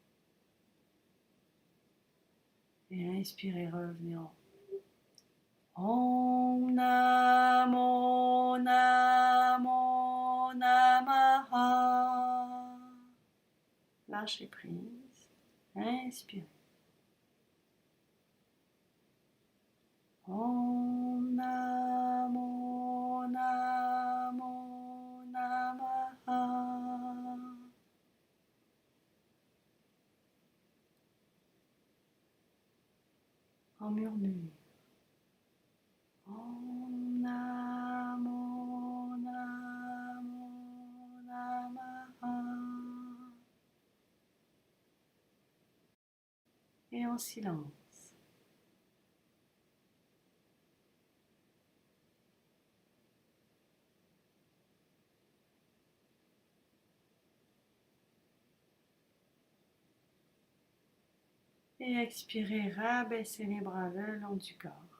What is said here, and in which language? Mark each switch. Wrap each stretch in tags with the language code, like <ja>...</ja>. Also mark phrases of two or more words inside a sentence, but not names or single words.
<fr>Et inspirez, revenez en haut.</fr> <sa>ॐ नमो नमो नमः.</sa> <fr>Lâchez prise. Inspirez.</fr> <sa>ॐ नमो नमो नमः.</sa> <fr>En murmure.</fr> <sa>ॐ नमो नमो नमः.</sa> <fr>Et en silence. Et expirez, rabaissez les bras le long du corps.</fr>